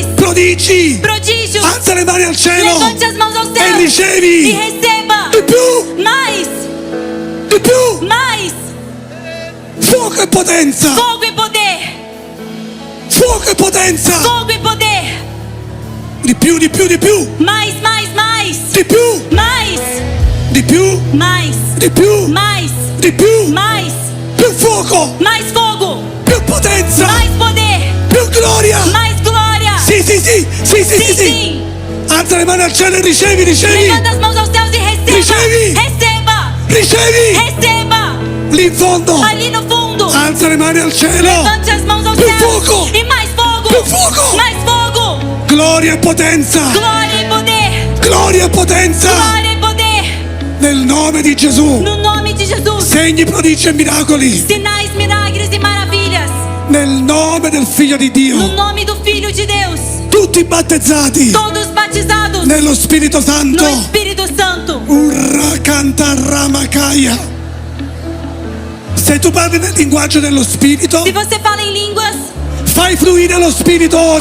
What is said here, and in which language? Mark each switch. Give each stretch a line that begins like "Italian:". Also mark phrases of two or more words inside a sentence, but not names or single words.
Italian: Prodigi.
Portuguese: Prodígios.
Italian: Alza le mani al cielo.
Portuguese: Levante as mãos aos
Italian: E
Portuguese: céus.
Italian: ricevi.
Portuguese: E receba.
Italian: Di più.
Portuguese: Mais.
Italian: Di più.
Portuguese: Mais.
Italian: Fuoco e potenza.
Portuguese: Fogo e poder.
Italian: Fuoco e potenza.
Portuguese: Fogo e poder.
Italian: Di più, di più, di più.
Portuguese: Mais, mais, mais.
Italian: Di più.
Portuguese: Mais.
Italian: Di più.
Portuguese: Mais.
Italian: Di più.
Portuguese: Mais.
Italian: Di più.
Portuguese: Mais.
Italian: Più fuoco.
Portuguese: Mais fogo.
Italian: Più potenza.
Portuguese: Mais poder.
Italian: Più gloria.
Portuguese: Mais glória.
Italian: Sì, sì, sì. Sì, sì, sì,
Portuguese: Sim,
Italian: sì.
Portuguese: sim.
Italian: Alza le mani al cielo e ricevi, ricevi.
Portuguese: Levanta as mãos aos céus e receba.
Italian: Ricevi.
Portuguese: Receba.
Italian: Ricevi.
Portuguese: Receba.
Italian: Lì in fondo.
Portuguese: Ali no fundo.
Italian: Alza le mani al cielo.
Portuguese: Levante as mãos aos
Italian: Più
Portuguese: céus.
Italian: fuoco.
Portuguese: E mais fogo.
Italian: Più fuoco.
Portuguese: Mais fogo.
Italian: Gloria e potenza.
Portuguese: Glória e poder.
Italian: Gloria e potenza.
Portuguese: Glória e poder.
Italian: Nel nome di Gesù.
Portuguese: No nome de Jesus.
Italian: Segni, prodigi e miracoli.
Portuguese: Sinais, milagres e maravilhas.
Italian: Nel nome del Figlio di Dio.
Portuguese: No nome do Filho de Deus.
Italian: Tutti battezzati
Portuguese: Todos batizados
Italian: nello Spirito Santo.
Portuguese: no Espírito Santo. Urra canta ramakaya.
Italian: Se tu parli nel linguaggio dello Spirito,
Portuguese: Se você fala em línguas,
Italian: fai fluire lo Spirito ora.